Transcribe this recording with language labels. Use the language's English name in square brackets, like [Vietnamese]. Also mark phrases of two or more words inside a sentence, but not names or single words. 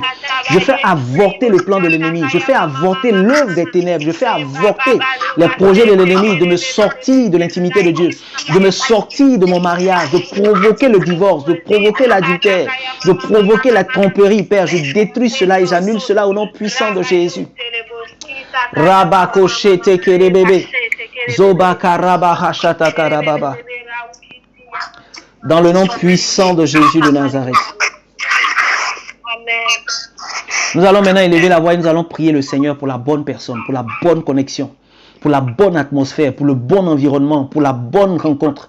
[French] Je fais avorter le plan de l'ennemi, je fais avorter l'œuvre des ténèbres, je fais avorter les projets de l'ennemi de me sortir de l'intimité de Dieu, de me sortir de mon mariage, de provoquer le divorce, de provoquer l'adultère, de provoquer la tromperie, Père. Je détruis cela et j'annule cela au nom puissant de Jésus. Rabakoshete kerebebe. Zobakaraba hashata karababa. Dans le nom puissant de Jésus de Nazareth. Nous allons maintenant élever la voix et nous allons prier le Seigneur pour la bonne personne, pour la bonne connexion, pour la bonne atmosphère, pour le bon environnement, pour la bonne rencontre.